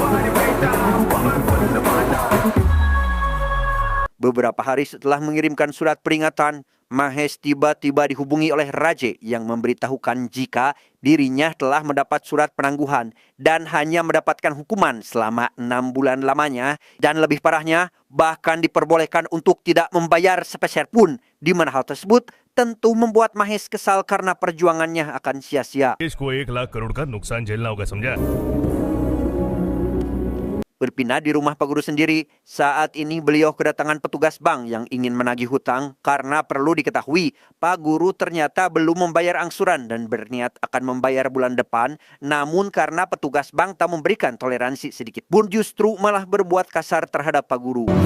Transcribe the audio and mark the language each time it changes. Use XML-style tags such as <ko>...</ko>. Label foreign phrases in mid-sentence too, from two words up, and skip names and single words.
<id>Beberapa hari setelah mengirimkan surat peringatan, Mahes tiba-tiba dihubungi oleh Raje yang memberitahukan jika dirinya telah mendapat surat penangguhan dan hanya mendapatkan hukuman selama 6 bulan lamanya, dan lebih parahnya bahkan diperbolehkan untuk tidak membayar sepeser pun, di mana hal tersebut tentu membuat Mahes kesal karena perjuangannya akan sia-sia.</id> <hi>देश को 1 लाख करोड़ का नुकसान झेलना होगा, समझा?</hi> <id>Berpindah di rumah Pak Guru sendiri, saat ini beliau kedatangan petugas bank yang ingin menagih hutang karena perlu diketahui Pak Guru ternyata belum membayar angsuran dan berniat akan membayar bulan depan, namun karena petugas bank tak memberikan toleransi sedikit pun, justru malah berbuat kasar terhadap Pak Guru.</id>